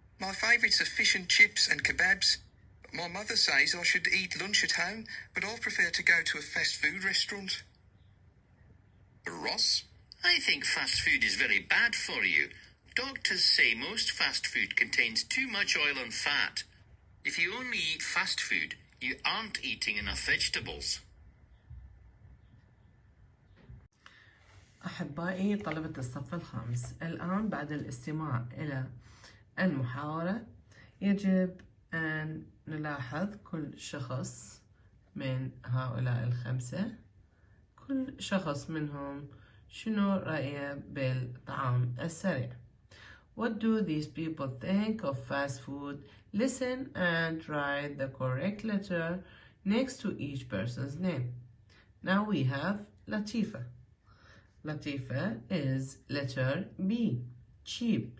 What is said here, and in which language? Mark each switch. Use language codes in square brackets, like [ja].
[en] My favourites are fish and chips and kebabs. My mother says I should eat lunch at home, but I prefer to go to a fast food restaurant. Ross? I think fast food is very bad for you. Doctors say most fast food contains too much oil and fat. If you only eat fast food, you aren't eating enough vegetables. [ar] أحبائي طلبة الصف الخامس، الآن بعد الاستماع إلى المحاورة يجب أن نلاحظ كل شخص من هؤلاء ال5، كل شخص منهم شنو رأيه بالطعام السريع. [en] What do these people think of fast food? Listen and write the correct letter next to each person's name. Now we have Latifa. Latifa is letter B, cheap.